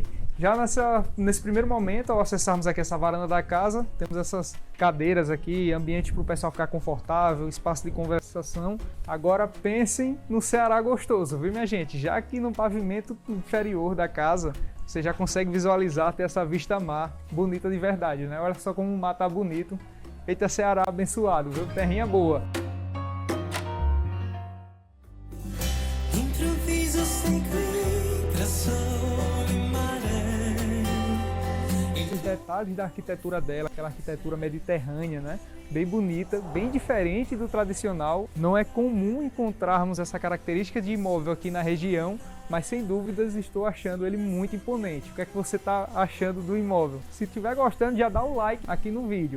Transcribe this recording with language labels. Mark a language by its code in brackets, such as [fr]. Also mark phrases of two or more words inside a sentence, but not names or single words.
[pt] Já nesse primeiro momento, ao acessarmos aqui essa varanda da casa, temos essas cadeiras aqui, ambiente para o pessoal ficar confortável, espaço de conversação. Agora pensem no Ceará gostoso, viu, minha gente? Já aqui no pavimento inferior da casa, você já consegue visualizar, ter essa vista mar bonita de verdade, né? Olha só como o mar tá bonito. Eita, Ceará abençoado, viu? Terrinha boa. [it] Improvviso sei qui tra sole e mare. [pt] Os detalhes da arquitetura dela, aquela arquitetura mediterrânea, né? Bem bonita, bem diferente do tradicional. Não é comum encontrarmos essa característica de imóvel aqui na região, mas sem dúvidas estou achando ele muito imponente. O que é que você está achando do imóvel? Se estiver gostando, já dá o like aqui no vídeo.